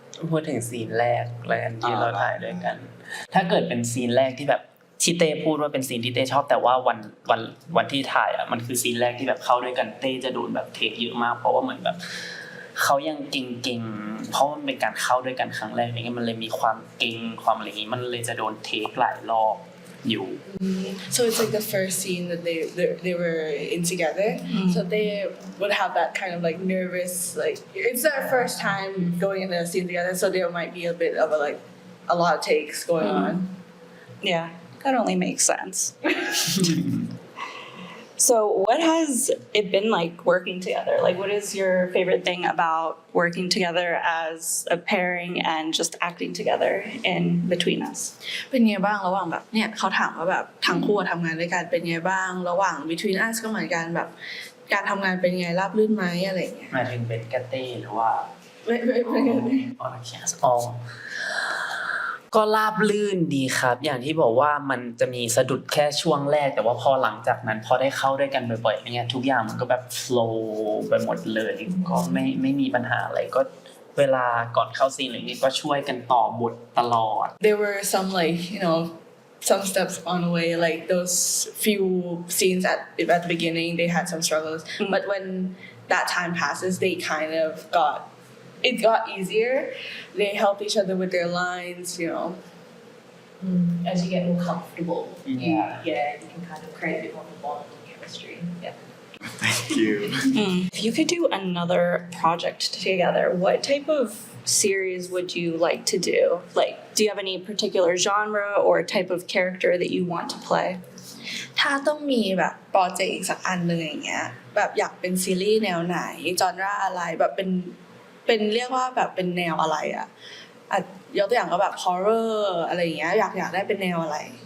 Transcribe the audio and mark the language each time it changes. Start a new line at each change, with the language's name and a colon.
Thai: พูดถึงซีนแรกแล้วกันที่เราถ่ายด้วยกัน ถ้าเกิดเป็นซีนแรกที่แบบที่เต้พูดว่าเป็นซีนที่เต้ชอบแต่ว่าวันที่ถ่ายอ่ะมันคือซีนแรกที่แบบเข้าด้วยกันเต้จะโดนแบบเทคเยอะมากเพราะว่าเหมือนแบบเขายังเก่งๆเพราะมันเป็นการเข้าด้วยกันครั้งแรกอย่างเงี้ยมันเลยมีความเก่งความอะไรอย่างงี้มันเลยจะโดนเทคหลายรอบอยู่
English: So it's like the first scene that they were in together. So they would have that kind of like nervous, like it's their first time going in a scene together. So there might be a bit of a lot of takes going on. Yeah, that only makes sense. So what has it been like working together? Like what is your favorite thing about working together as a pairing and just acting together in between us?
Thai: เป็นไงบ้างระหว่างแบบเนี่ยเขาถามว่าแบบทั้งคู่ทำงานด้วยกันเป็นไงบ้างระหว่าง between us ก็เหมือนกันแบบการทำงานเป็นไงราบรื่นไหมอะไรอย่างเงี้ย หมายถึงเป็นกาเต้หรือว่า ไม่กันเลย ออแคสอ๋อก็ราบลื่นดีครับ อย่างที่บอกว่ามันจะมีสะดุดแค่ช่วงแรกแต่ว่าพอหลังจากนั้นพอได้เข้าด้วยกันบ่อยๆเนี่ยทุกอย่างมันก็แบบ flow ไปหมดเลยก็ไม่มีปัญหาอะไรก็เวลาก่อนเข้าซีนอะไรอย่างงี้ก็ช่วยกันต่อบทตลอด
English: There were some like some steps on the way like those few scenes at the beginning they had some struggles but when that time passes they kind of it got easier. They helped each other with their lines, As you get more comfortable, Yeah. you can kind of create a bit more of a bond and chemistry. Yeah. thank you If you could do another project together, what type of series would you like to do? Like, do you have any particular genre or type of character that you want to play?
Thai: ถ้าต้องมีแบบโปรเจกต์อีกสักอันหนึ่งอย่างเงี้ยแบบอยากเป็นซีรีส์แนวไหนจอนราอะไรแบบเป็นเรียกว่าแบบเป็นแนวอะไรอ่ะยกตัวอย่างก็แบบ horror อะไรอย่างเงี้ยอยากได้เป็นแนวอะไร